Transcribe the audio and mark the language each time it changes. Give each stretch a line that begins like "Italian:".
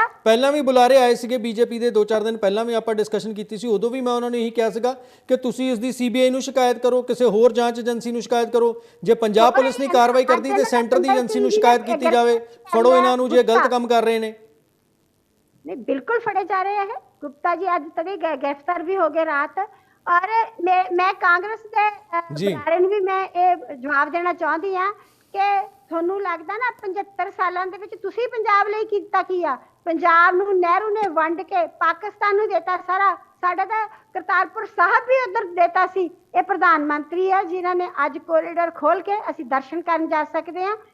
Punjabi: ਪਹਿਲਾਂ ਵੀ ਬੁਲਾਰੇ ਆਏ ਸੀਗੇ ਬੀਜੇਪੀ ਦੇ, 2-4 ਦਿਨ ਪਹਿਲਾਂ ਵੀ ਆਪਾਂ ਡਿਸਕਸ਼ਨ ਕੀਤੀ ਸੀ, ਉਦੋਂ ਵੀ ਮੈਂ ਉਹਨਾਂ ਨੂੰ ਇਹੀ ਕਿਹਾ ਸੀਗਾ ਕਿ ਤੁਸੀਂ ਇਸ ਦੀ CBI ਨੂੰ ਸ਼ਿਕਾਇਤ ਕਰੋ, ਕਿਸੇ ਹੋਰ ਜਾਂਚ ਏਜੰਸੀ ਨੂੰ ਸ਼ਿਕਾਇਤ ਕਰੋ। ਜੇ ਪੰਜਾਬ ਪੁਲਿਸ ਨਹੀਂ ਕਾਰਵਾਈ ਕਰਦੀ ਤੇ ਸੈਂਟਰ ਦੀ ਏਜੰਸੀ ਨੂੰ ਸ਼ਿਕਾਇਤ ਕੀਤੀ ਜਾਵੇ, ਫੜੋ ਇਹਨਾਂ ਨੂੰ ਜੇ ਗਲਤ ਕੰਮ ਕਰ ਰਹੇ ਨੇ।
Hindi: नहीं, बिल्कुल फड़े जा रहे हैं। गुप्ता जी आज तक गिरफ्तार भी हो गए रात। और मैं कांग्रेस के बुलारे
Punjabi: ਨੂੰ ਵੀ ਮੈਂ ਇਹ ਜਵਾਬ ਦੇਣਾ ਚਾਹੁੰਦੀ ਆ ਕਿ ਤੁਹਾਨੂੰ ਲੱਗਦਾ ਨਾ 75 ਸਾਲਾਂ ਦੇ ਵਿੱਚ ਤੁਸੀਂ ਪੰਜਾਬ ਲਈ ਕੀਤਾ ਕੀ ਆ? ਪੰਜਾਬ ਨੂੰ ਨਹਿਰੂ ਨੇ ਵੰਡ ਕੇ ਪਾਕਿਸਤਾਨ ਨੂੰ ਦਿੱਤਾ ਸਾਰਾ। ਸਾਡਾ ਤਾਂ ਕਰਤਾਰਪੁਰ ਸਾਹਿਬ ਵੀ ਉਧਰ ਦਿੱਤਾ ਸੀ। ਇਹ ਪ੍ਰਧਾਨ ਮੰਤਰੀ ਆ ਜਿਨ੍ਹਾਂ ਨੇ ਅੱਜ ਕੋਰੀਡੋਰ ਖੋਲ ਕੇ ਅਸੀਂ ਦਰਸ਼ਨ ਕਰਨ ਜਾ ਸਕਦੇ ਹਾਂ।